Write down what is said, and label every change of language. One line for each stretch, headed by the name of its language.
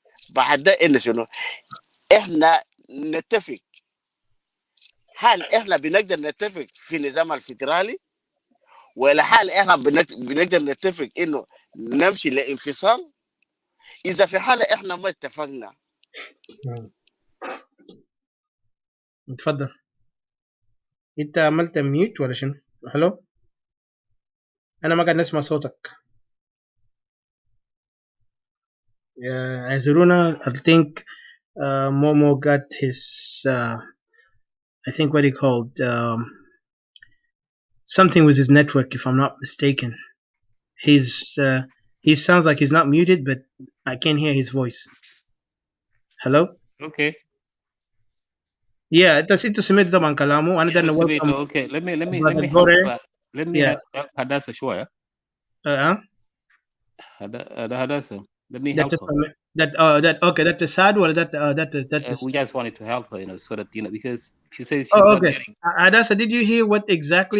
Arabic: بعد ده إن شنو احنا نتفق هل احنا بنقدر نتفق في النظام الفيدرالي ولا هل احنا بنقدر نتفق انه نمشي لانفصال. اذا في حاله احنا ما اتفقنا. اتفضل. انت عملت ميوت ولا شنو؟ هلو انا ما قاعد نسمع صوتك. اعذرونا.
English: I think Momo got his I think what he called something with his network if I'm not mistaken. He sounds like he's not muted but I can't hear his voice. Hello? Okay. Yeah,
Arabic: انت سمعت طبعا كلامه وانا بدنا welcome.
English: Okay, let me Brother help Hadassah شوية. Hadassah. Let me help her. That's the sad or We just wanted to help her, so that because she says she's oh, not okay. getting. Adasa, did you hear what exactly?